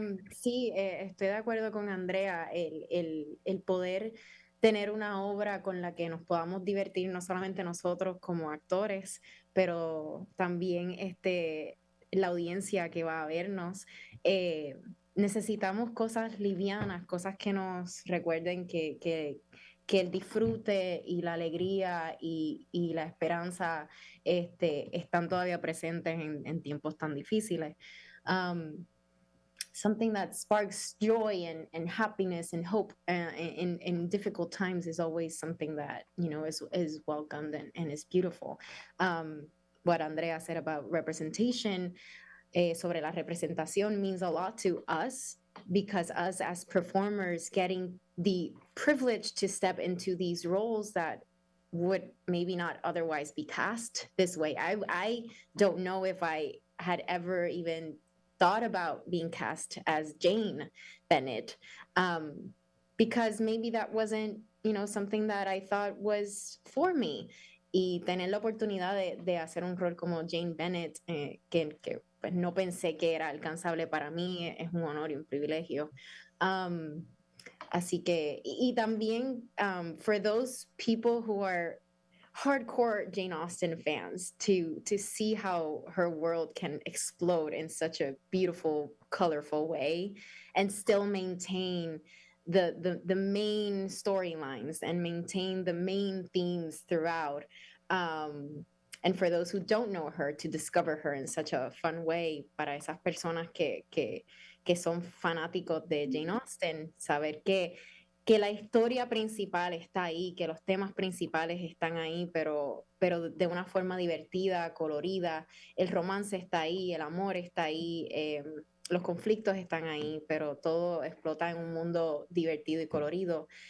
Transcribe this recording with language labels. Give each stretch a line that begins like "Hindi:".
Spanish: Sí, estoy de acuerdo con Andrea, el poder tener una obra con la que nos podamos divertir, no solamente nosotros como actores, pero también la audiencia que va a vernos. Necesitamos cosas livianas, cosas que nos recuerden que el disfrute y la alegría y la esperanza están todavía presentes en tiempos tan difíciles.
English: Something that sparks joy and happiness and hope in difficult times is always something that, you know, is welcomed and is beautiful. What Andrea said about representation,
Spanish: sobre la representación,
English: means a lot to us, because us as performers getting the privilege to step into these roles that would maybe not otherwise be cast this way. I don't know if I had ever even thought about being cast as Jane Bennett, because maybe that wasn't, you know, something that I thought was for me.
Spanish: Y tener la oportunidad de hacer un rol como Jane Bennett, que pues no pensé que era alcanzable para mí, es un honor y un privilegio. Así que, y también
English: for those people who are hardcore Jane Austen fans to see how her world can explode in such a beautiful, colorful way and still maintain the main storylines and maintain the main themes throughout. And for those who don't know her, to discover her in such a fun way,
Spanish: para esas personas que son fanáticos de Jane Austen, saber que la historia principal está ahí, que los temas principales están ahí, pero de una forma divertida, colorida, el romance está ahí, el amor está ahí, los conflictos están ahí, pero todo explota en un mundo divertido y colorido.